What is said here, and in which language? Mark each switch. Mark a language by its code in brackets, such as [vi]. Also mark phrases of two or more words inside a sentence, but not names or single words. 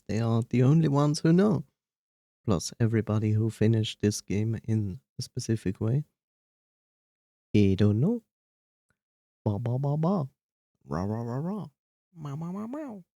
[en] They are the only ones who know. Plus everybody who finished this game in a specific way. He don't know. Ba ba ba ba. Ra ra ra ra. Meow meow meow meow.